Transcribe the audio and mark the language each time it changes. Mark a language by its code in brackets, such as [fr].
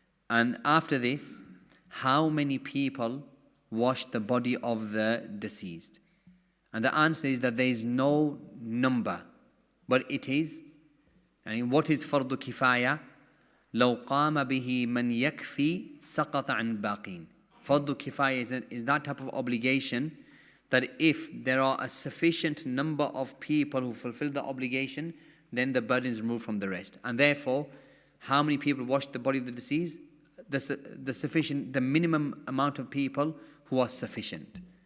[en] And after this, how many people wash the body of the deceased? And the answer is that there is no number, but it is, what is fardu kifaya? [ar] لو قام به من يكفي سقط عن باقين. [en] Fardu kifaya is that type of obligation that if there are a sufficient number of people who fulfill the obligation, then the burden is removed from the rest. And therefore, how many people wash the body of the deceased? The minimum amount of people who are sufficient.